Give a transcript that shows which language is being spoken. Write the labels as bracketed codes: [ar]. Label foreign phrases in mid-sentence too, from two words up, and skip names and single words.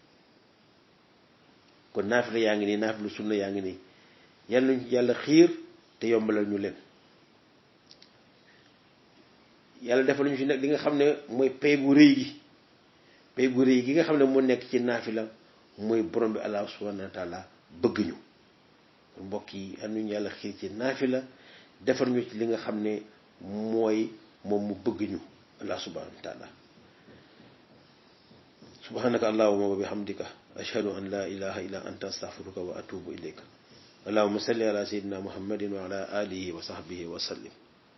[wo] kon naafila yaa ngi nii naafilu sunna yaa ngi nii yal nañu yàlla xiir te yombalal ñu leen yàlla defal ñu ci nag li nga xam ne mooy pay gu rëy gi nga xam ne moo nekk ci naafila mooy borom bi [ar] الله سبحانه وتعالى [wo] bëgg ñu mbokk yi yal nañu yàlla xiir ci naafila defal ñu ci li nga xam ne mooy moom mu bëgg ñu [ar] الله سبحانه وتعالى سبحانك اللهم وبحمدك أشهد أن لا إله إلا أنت أستغفرك وأتوب إليك اللهم صل على سيدنا محمد وعلى آله وصحبه وسلم